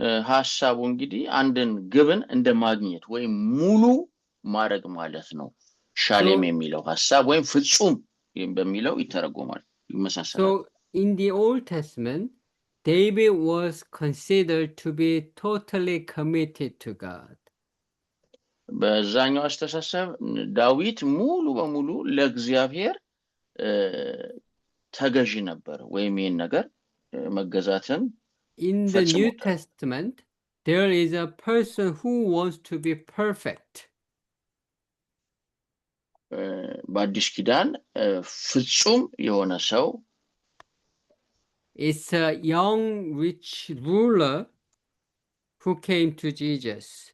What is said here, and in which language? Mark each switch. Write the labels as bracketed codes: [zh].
[am] ሐሳቡ እንግዲህ አንድን ግብን እንደ ማግኘት ወይም ሙሉ ማድረግ ማለት ነው። ሻሌም የሚለው ሐሳብ ወይም ፍጹም በሚለው ይተረጎማል፣ ይመሳሰላል። [en] So in the Old Testament, David was considered to be totally committed to God. [am] በዛኛው አስተሳሰብ ዳዊት ሙሉ በሙሉ ለእግዚአብሔር ተገዢ ነበር ወይም ይህን ነገር መገዛትን [en] In the New Testament, there is a person who wants to be perfect. [am] በአዲስ ኪዳን ፍጹም የሆነ ሰው [en] It's a young rich ruler who came to Jesus.